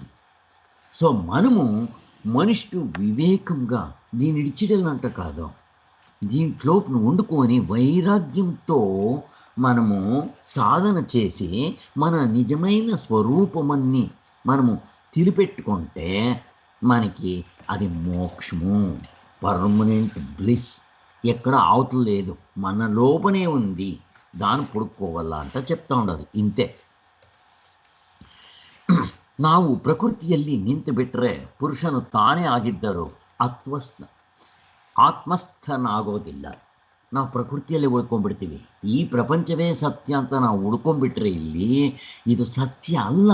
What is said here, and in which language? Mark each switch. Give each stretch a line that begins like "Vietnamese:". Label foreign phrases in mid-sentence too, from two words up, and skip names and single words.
Telugu: సో మనము మనిషి వివేకంగా దీన్ని ఇడిచిడలంట కాదు, దీంట్లో వండుకొని వైరాగ్యంతో మనము సాధన చేసి మన నిజమైన స్వరూపమన్ని మనము తెలిపెట్టుకుంటే మనకి అది మోక్షము,
English: permanent bliss.
Telugu: ఎక్కడ అవతల లేదు, మన లోపనే ఉంది. దాన్ని పుడుకోవాల ಅಂತ చెప్తా ఉండదు.
Kannada: ಇಂತೆ ನಾವು ಪ್ರಕೃತಿಯಲ್ಲಿ ನಿಂತು ಬಿಟ್ಟರೆ ಪುರುಷನು ತಾನೇ ಆಗಿದ್ದರೂ ಆತ್ಮಸ್ಥನಾಗೋದಿಲ್ಲ. ನಾವು ಪ್ರಕೃತಿಯಲ್ಲಿ ಉಳ್ಕೊಂಡ್ಬಿಡ್ತೀವಿ. ಈ ಪ್ರಪಂಚವೇ ಸತ್ಯ ಅಂತ ನಾವು ಉಳ್ಕೊಂಡ್ಬಿಟ್ರೆ ಇಲ್ಲಿ ಇದು ಸತ್ಯ ಅಲ್ಲ.